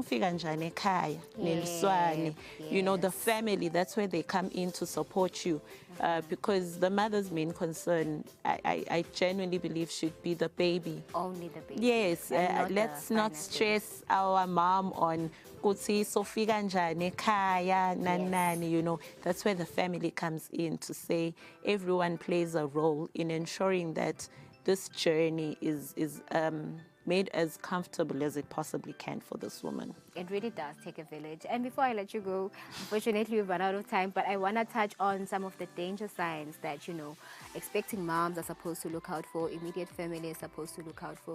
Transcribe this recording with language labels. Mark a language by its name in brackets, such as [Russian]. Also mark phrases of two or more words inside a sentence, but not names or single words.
[English] You know, the family, that's where they come in to support you. Because the mother's main concern, I genuinely believe, should be the baby. Only the baby. Yes, let's not stress our mom on [Swati] Kutsi Sofika njani kaya nani, [English] you know. That's where the family comes in to say everyone plays a role in ensuring that this journey is made as comfortable as it possibly can for this woman. It really does take a village. And before I let you go, unfortunately we've run out of time, but I want to touch on some of the danger signs that, you know, expecting moms are supposed to look out for, immediate family is supposed to look out for.